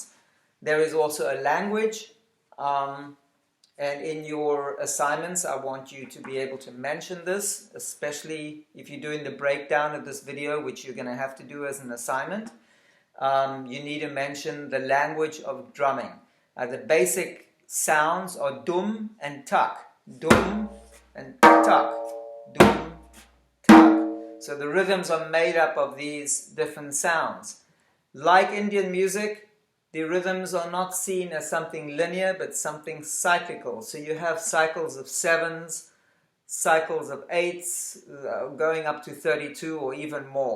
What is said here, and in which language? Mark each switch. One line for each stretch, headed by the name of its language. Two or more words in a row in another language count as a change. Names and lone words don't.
English: There is also a language, and in your assignments, I want you to be able to mention this, especially if you're doing the breakdown of this video, which you're going to have to do as an assignment. You need to mention the language of drumming. The basic sounds are dum and tak. Dum and tak. Dum, tak. So the rhythms are made up of these different sounds. Like Indian music, the rhythms are not seen as something linear, but something cyclical. So you have cycles of sevens, cycles of eights, going up to 32 or even more.